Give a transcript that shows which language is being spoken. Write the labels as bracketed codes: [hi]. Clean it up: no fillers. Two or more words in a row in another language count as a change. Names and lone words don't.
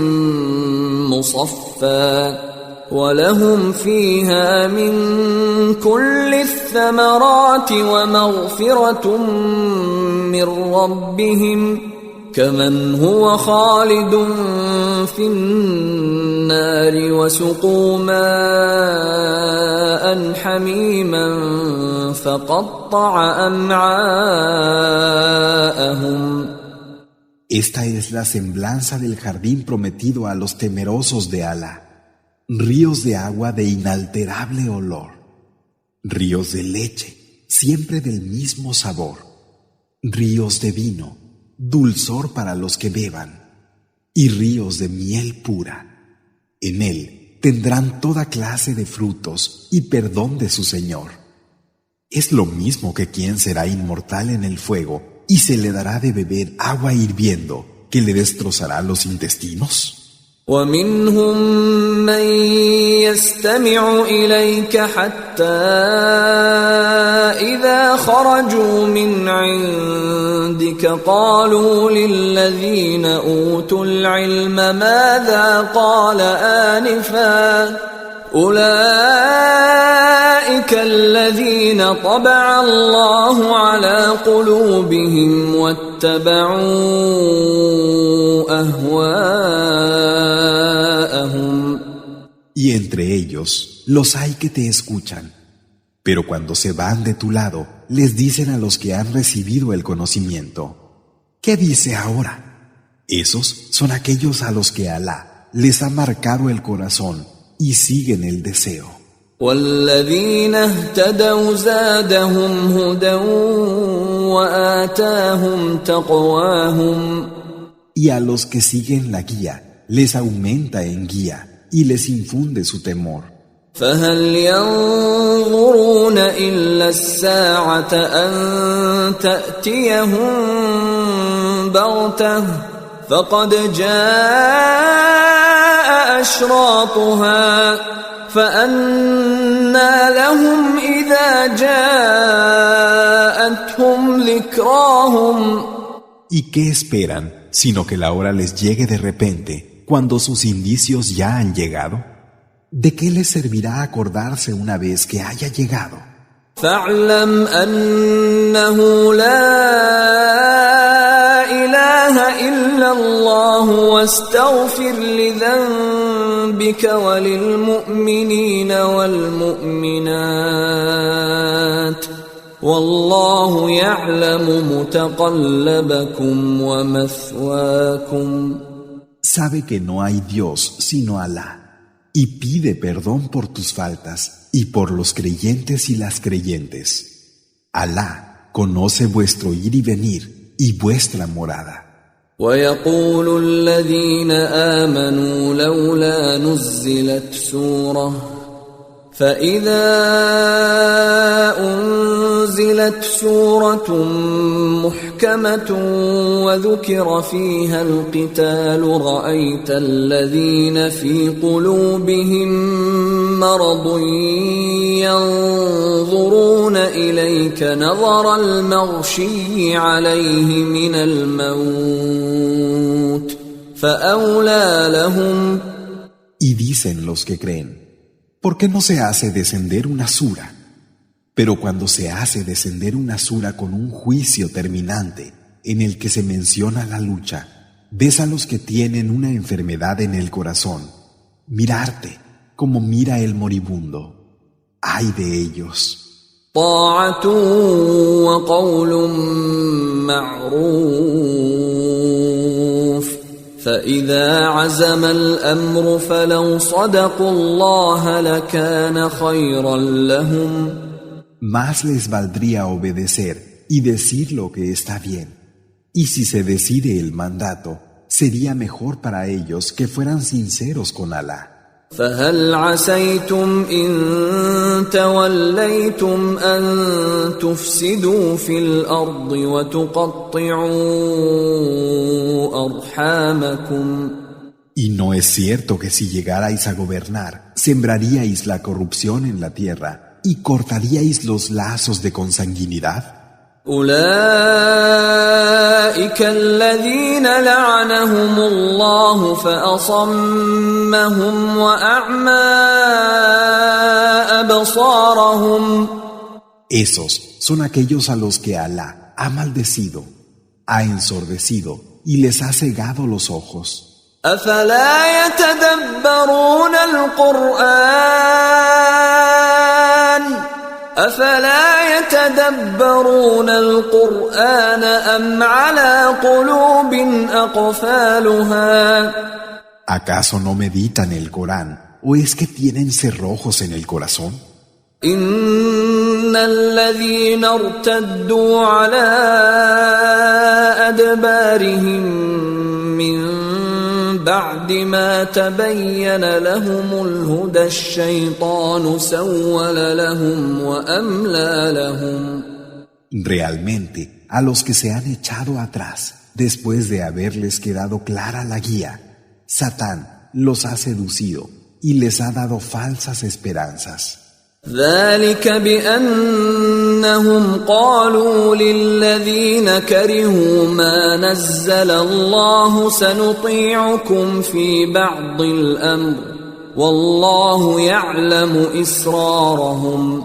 [ar] مصفى ولهم فيها من كل الثمرات ومغفرة من ربهم كمن هو خالد في النار وسقوا ماء حميما فقطع أمعاءهم. [es] Esta es la semblanza del jardín prometido a los temerosos de Alá. Ríos de agua de inalterable olor, ríos de leche, siempre del mismo sabor, ríos de vino, dulzor para los que beban, y ríos de miel pura. En él tendrán toda clase de frutos y perdón de su Señor. Es lo mismo que quien será inmortal en el fuego y se le dará de beber agua hirviendo que le destrozará los intestinos. [ar] ومنهم من يستمع إليك حتى إذا خرجوا من عندك قالوا للذين أوتوا العلم ماذا قال آنفا أولئك الذين طبع الله على قلوبهم واتبعوا أهواءهم. [es] Y entre ellos los hay que te escuchan, pero cuando se van de tu lado les dicen a los que han recibido el conocimiento: ¿qué dice ahora? Esos son aquellos a los que Alá les ha marcado el corazón y siguen el deseo. [ar] والذين اهتدوا زادهم هدى وآتاهم تقواهم. [es] Y a los que siguen la guía les aumenta en guía y les infunde su temor. [ar] فهل ينظرون إلا الساعة أن تأتيهم بغتة فقد جاء أشراطها فأنى لهم إذا جاءتهم ذكراهم. [es] ¿Y qué esperan, sino que la hora les llegue de repente, cuando sus indicios ya han llegado? ¿De qué les servirá acordarse una vez que haya llegado? [ar] فاعلم أنه لا إله إلا الله واستغفر لذنبك وللمؤمنين والمؤمنات والله يعلم متقلبكم ومثواكم. [es] Sabe que no hay Dios sino Alá, y pide perdón por tus faltas y por los creyentes y las creyentes. Alá conoce vuestro ir y venir y vuestra morada. [ar] ويقول الذين آمنوا لولا نزلت سورة فإذا أنزلت سورة محكمة وذكر فيها القتال رأيت الذين في قلوبهم مرض ينظرون إليك نظر المغشي عليه من الموت فأولى لهم. [es] Y dicen los que creen, ¿por qué no se hace descender una sura? Pero cuando se hace descender una sura con un juicio terminante en el que se menciona la lucha, ves a los que tienen una enfermedad en el corazón mirarte como mira el moribundo. ¡Ay de ellos! [ar] طاعة وقول معروف فإذا عزم الأمر فلو صدقوا الله لكان خيرا لهم. [es] Más les valdría obedecer y decir lo que está bien. Y si se decide el mandato, sería mejor para ellos que fueran sinceros con Alá. [ar] فهل عسيتم إن توليتم أن تفسدوا في الأرض وتقطعوا أرحامكم. [es] Y no es cierto que si llegarais a gobernar, sembraríais la corrupción en la tierra y cortaríais los lazos de consanguinidad. [ar] أولئك الذين لعنهم الله فأصمهم وأعمى أبصارهم. [es] Esos son aquellos a los que Alá ha maldecido, ha ensordecido y les ha cegado los ojos. [ar] أفلا يتدبرون القرآن أم على قلوب أقفالها. [es] ¿Acaso no meditan el Corán o es que tienen cerrojos en el corazón? [ar] إن الذين ارتدوا على أدبارهم من بعد ما تبين لهم الهدى الشيطان سول لهم وأملى لهم. [es] Realmente, a los que se han echado atrás, después de haberles quedado clara la guía, Satán los ha seducido y les ha dado falsas esperanzas. [ar] ذلك بأنهم قالوا للذين كرهوا ما نزل الله سنطيعكم في بعض الأمر والله يعلم إسرارهم.